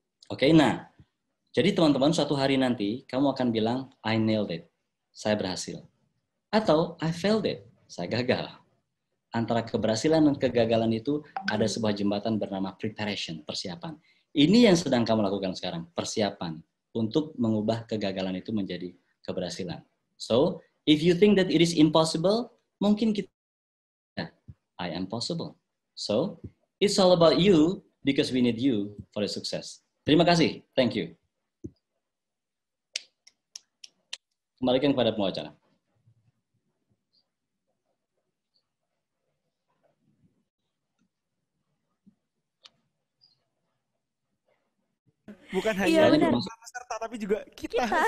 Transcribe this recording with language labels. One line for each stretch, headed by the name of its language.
Indonesian: Oke, nah, jadi teman-teman suatu hari nanti kamu akan bilang,
English: I nailed it,
Indonesian: saya berhasil. Atau
English: I failed it,
Indonesian: saya gagal. Antara keberhasilan dan kegagalan itu ada sebuah jembatan bernama preparation, persiapan. Ini yang sedang kamu lakukan sekarang, persiapan untuk mengubah kegagalan itu menjadi keberhasilan.
English: So, if you think that it is impossible,
Indonesian: mungkin kita,
English: I am possible. So, it's all about you because we need you for a success.
Indonesian: Terima kasih.
English: Thank you.
Indonesian: Kembalikan kepada pengacara. Bukan hanya benar. peserta, tapi juga kita.